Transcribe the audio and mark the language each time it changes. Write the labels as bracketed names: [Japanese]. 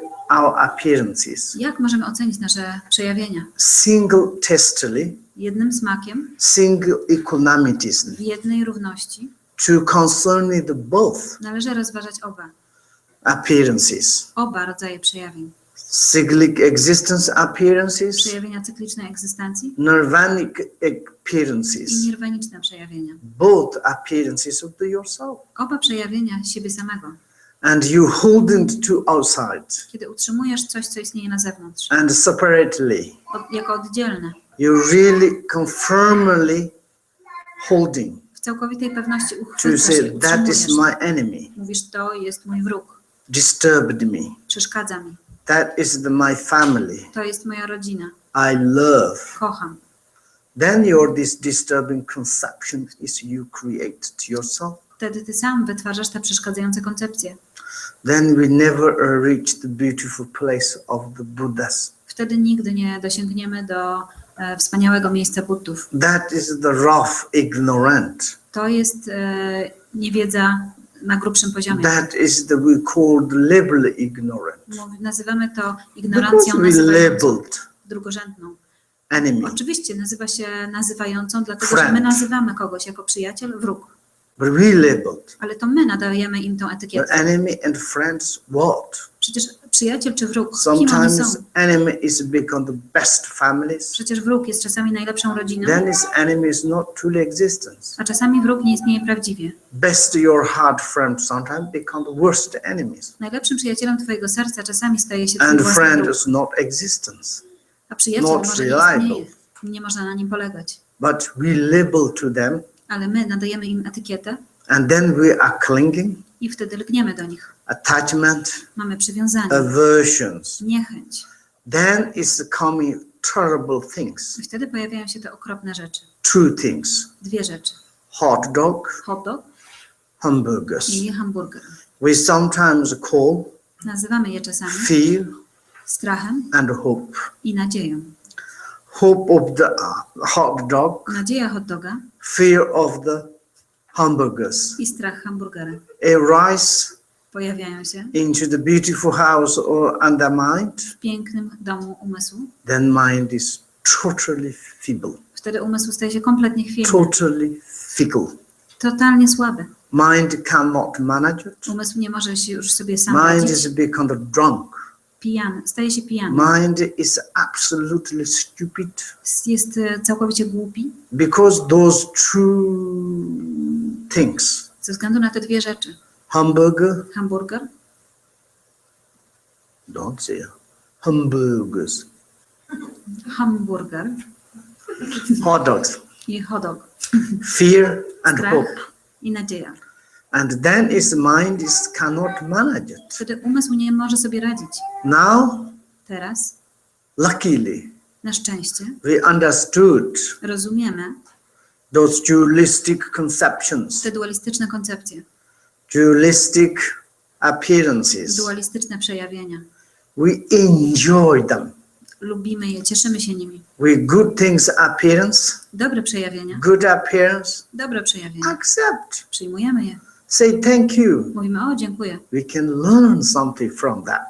[English] our appearances? [Polish] Jak możemy ocenić nasze przejawienia? [English] Single testily, [Polish] Jednym smakiem, [English] single equanimities, [Polish] w jednej równości, [English] to concern the both [Polish] należy rozważać [English] appearances, [Polish] oba rodzaje przejawień. [English] cyclic existence appearances, [Polish] Przejawienia cyklicznej egzystencji [English] nirvanic [Polish] i [English] appearances, [Polish] nirwaniczne przejawienia. [English] both appearances of yourself. [Polish] Oba przejawienia siebie samego. [English] And you holding to outside [Polish] Kiedy utrzymujesz coś, co istnieje na zewnątrz, [English] and separately, [Polish] jako oddzielne, [English] you really confirmly holding [Polish] w całkowitej pewności [English] to [Polish] uchwycasz [English] say [Polish] i [English] that is [Polish] utrzymujesz. [English] my enemy, [Polish] Mówisz, to jest mój wróg, [English] disturbed me. [Polish] przeszkadza mi, [English] That is my family. [Polish] to jest moja rodzina, [English] I love. [Polish] kocham. [English] Then this disturbing conception is you create to yourself. [Polish] Wtedy ty sam wytwarzasz te przeszkadzające koncepcje. [English] Then we never reach the beautiful place of the Buddhas. [Polish] Wtedy nigdy nie dosięgniemy do wspaniałego miejsca Buddów. [English] That is the rough ignorant. [Polish] To jest niewiedza na grubszym poziomie. [English] That is we call the label ignorant. [Polish] Nazywamy to [English] Because [Polish] ignorancją [English] we [Polish] nazywającą, [English] labeled [Polish] drugorzędną. [English] enemy. [Polish] Oczywiście nazywa się nazywającą, dlatego że my [English] Friend. [Polish] nazywamy kogoś jako przyjaciel, wróg. [English] But we labeled. [Polish] Ale to my nadajemy im tą [English] But [Polish] etykietę. [English] enemy and friends what? [Polish] Przecież przyjaciel czy wróg, kim oni [English] Sometimes [Polish] są? [English] enemy is become the best families. [Polish] Przecież wróg jest czasami najlepszą rodziną, [English] Then his enemy is not truly existence. [Polish] a czasami wróg nie istnieje prawdziwie. [English] Best your heart friend sometimes become the worst enemies. [Polish] Najlepszym przyjacielem twojego serca czasami staje się twój [English] And [Polish] własny [English] friend [Polish] wróg, [English] is not existence. [Polish] a przyjaciel [English] not [Polish] może nie [English] reliable. [Polish] istnieje. Nie można na nim polegać. [English] But we label to them [Polish] Ale my nadajemy im etykietę [English] and then we are clinging, [Polish] i wtedy lgniemy do nich. [English] attachment, [Polish] Mamy przywiązanie, [English] aversions. [Polish] niechęć. [English] Then is coming terrible things. [Polish] I wtedy pojawiają się te okropne rzeczy. [English] Two things. [Polish] Dwie rzeczy. [English] Hot dog, [Polish] Hot dog [English] hamburgers. [Polish] i hamburger. [English] We sometimes call [Polish] Nazywamy je czasami [English] fear [Polish] strachem [English] and hope. [Polish] i nadzieją. [English] Hope of the hot dog, [Polish] Nadzieja hot doga [English] fear of the hamburgers. [Polish] i strach hamburgera [English] Arise [Polish] pojawiają się [English] into the beautiful house or under mind, [Polish] w pięknym domu umysłu. [English] then mind is totally feeble, [Polish] Wtedy umysł staje się kompletnie chwiejny, [English] totally fickle. [Polish] totalnie słaby. [English] Mind cannot manage it. [Polish] Umysł nie może się już sobie sam [English] Mind [Polish] radzić. [English] is become drunk. [Polish] Pijany, staje się pijany. [English] Mind is absolutely stupid [Polish] Jest całkowicie głupi [English] because those two things, [Polish] ze względu na te dwie rzeczy. [English] hamburger, [Polish] Hamburger, [English] don't say hamburgers, [Polish] hamburger [English] hot dogs, [Polish] i hot dog. [English] fear and [Polish] Strach [English] hope. [Polish] i nadzieja. [English] And then its mind cannot manage it. [Polish] Wtedy umysł nie może sobie radzić. [English] Now, [Polish] Teraz, [English] luckily, [Polish] na szczęście, [English] we understood [Polish] rozumiemy [English] those dualistic conceptions, [Polish] te dualistyczne koncepcje, [English] dualistic appearances. [Polish] dualistyczne przejawienia. [English] We enjoy them. [Polish] Lubimy je, cieszymy się nimi. [English] With good things appearance, [Polish] Dobre przejawienia, [English] good appearance, [Polish] dobre przejawienia. [English] accept. [Polish] Przyjmujemy je. [English] Say thank you. [Polish] Mówimy, o dziękuję. [English] We can learn something from that.